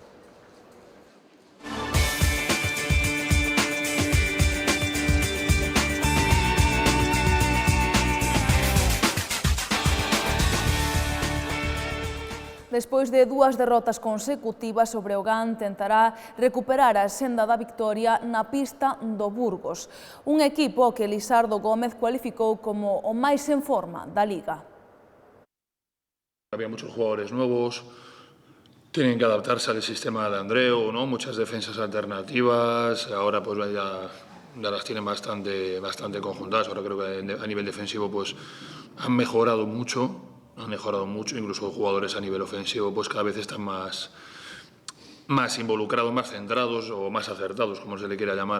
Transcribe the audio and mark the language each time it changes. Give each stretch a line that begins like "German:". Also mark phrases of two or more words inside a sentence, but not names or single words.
Galician: Despois de 2 derrotas consecutivas, o Breogán tentará recuperar a senda da victoria na pista do Burgos, un equipo que Lisardo Gómez cualificou como o máis en forma da Liga.
Spanish: Había muchos jugadores nuevos, tienen que adaptarse al sistema de Andreu, ¿no? Muchas defensas alternativas, ahora pues ya las tienen bastante conjuntadas. Ahora creo que a nivel defensivo pues han mejorado mucho, incluso jugadores a nivel ofensivo pues cada vez están más involucrados, más centrados o más acertados, como se le quiera llamar.